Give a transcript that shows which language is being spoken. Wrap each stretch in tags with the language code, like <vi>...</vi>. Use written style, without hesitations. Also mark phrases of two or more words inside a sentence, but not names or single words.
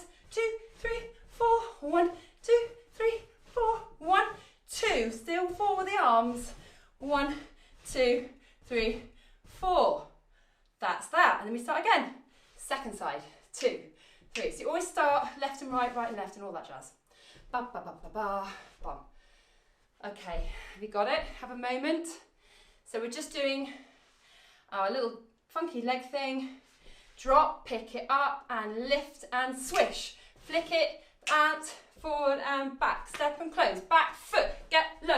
<en>2, 3, 4, 1, 2, 3, 4, 1, 2. Still 4 with the arms. 1, 2, 3, 4. That's that. And then we start again. Second side. 2, 3. So you always start left and right, right and left and all that jazz. Ba, ba, ba, ba, ba, bum. Okay, have you got it? Have a moment. So we're just doing our little funky leg thing. Drop, pick it up and lift and swish. Flick it out, forward and back. Step and close. Back foot, get low.</en>